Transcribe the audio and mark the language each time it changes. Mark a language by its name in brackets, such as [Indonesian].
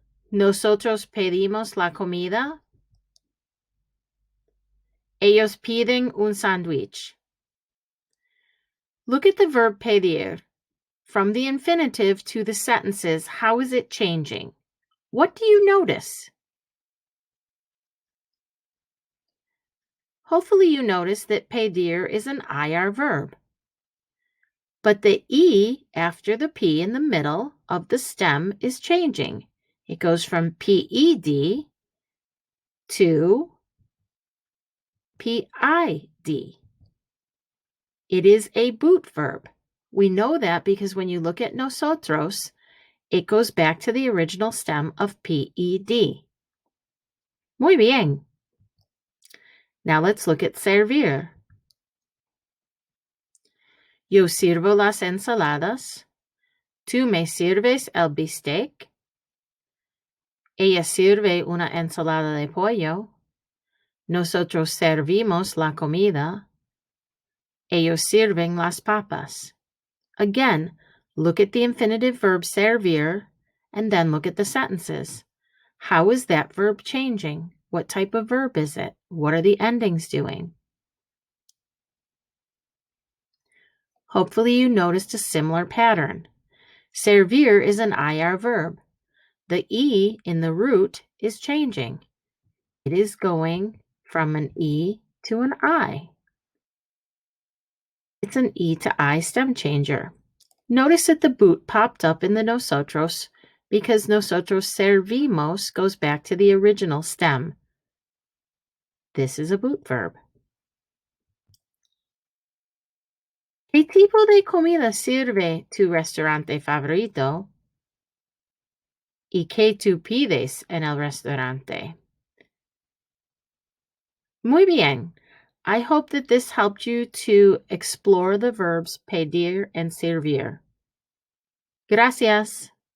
[Spanish] Nosotros pedimos la comida. Ellos piden un sándwich. [English] Look at the verb pedir. From the infinitive to the sentences, how is it changing? What do you notice? Hopefully you notice that pedir is an IR verb. But the E after the P in the middle of the stem is changing. It goes from PED to PID. It is a boot verb. We know that because when you look at nosotros, it goes back to the original stem of PED. [Spanish] Muy bien. [English] Now let's look at servir. [Spanish] Yo sirvo las ensaladas. ¿Tú me sirves el bistec? Ella sirve una ensalada de pollo. Nosotros servimos la comida. Ellos sirven las papas. [English] Again, look at the infinitive verb servir and then look at the sentences. How is that verb changing? What type of verb is it? What are the endings doing? Hopefully you noticed a similar pattern. Servir is an IR verb. The E in the root is changing. It is going from an E to an I. It's an E to I stem changer. Notice that the boot popped up in the nosotros because [Spanish] nosotros servimos [English] goes back to the original stem. This is a boot verb. [Spanish] ¿Qué tipo de comida sirve tu restaurante favorito? ¿Y qué tú pides en el restaurante? Muy bien. [English] I hope that this helped you to explore the verbs pedir and servir. [Spanish] Gracias.